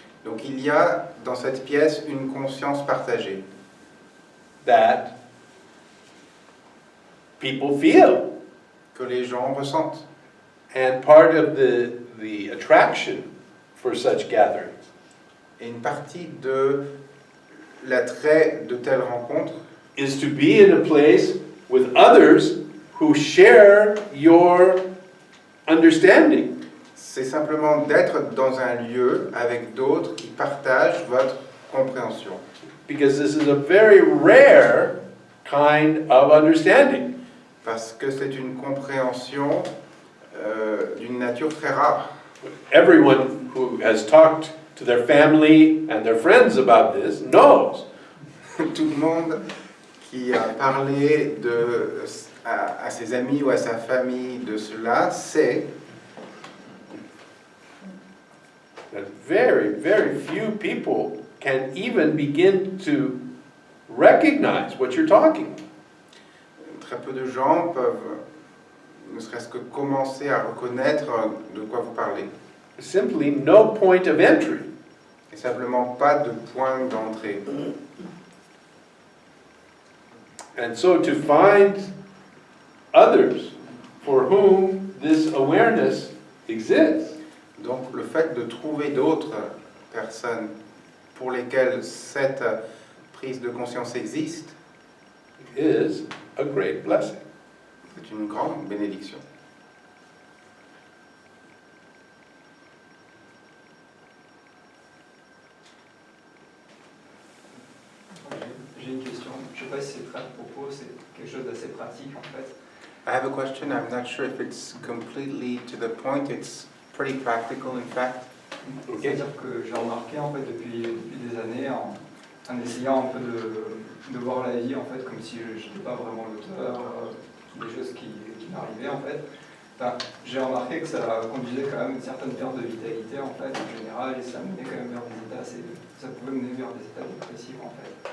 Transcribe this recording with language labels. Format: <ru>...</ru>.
<fr>Donc il y a dans cette pièce une conscience partagée</fr> <en>that people feel.</en> <fr>que les gens ressentent.</fr> <en>And part of the attraction for such gatherings</en> <fr>Et une partie de l'attrait de telles rencontres,</fr> <en>is to be in a place with others who share your understanding.</en> <fr>c'est simplement d'être dans un lieu avec d'autres qui partagent votre compréhension.</fr> <en>Because this is a very rare kind of understanding.</en> <fr>Parce que c'est une compréhension d'une nature très rare.</fr> <en>Everyone who has talked to their family and their friends about this knows</en> <fr>Tout le monde qui a parlé à ses amis ou à sa famille de cela sait</fr> <en>that very, very few people can even begin to recognize what you're talking.</en> <fr>très peu de gens peuvent ne serait-ce que commencer à reconnaître de quoi vous parlez.</fr> <en>Simply no point of entry.</en> <fr>Et simplement pas de point d'entrée.</fr> <en>And so to find others for whom this awareness exists</en> <fr>Donc le fait de trouver d'autres personnes pour lesquelles cette prise de conscience existe,</fr> <en>is a great blessing.</en> <fr>c'est une grande bénédiction. J'ai une question. Je ne sais pas si c'est très à propos, c'est quelque chose d'assez pratique en fait.</fr> <en>I have a question. I'm not sure if it's completely to the point. It's pretty practical, in fact.</en> <fr>C'est-à-dire que j'ai remarqué en fait depuis des années en essayant un peu de voir la vie en fait comme si je n'étais pas vraiment l'auteur des choses qui m'arrivaient en fait. Enfin, j'ai remarqué que ça conduisait quand même une certaine perte de vitalité en fait en général et ça menait quand même vers des états ça pouvait mener vers des états dépressifs en fait.</fr>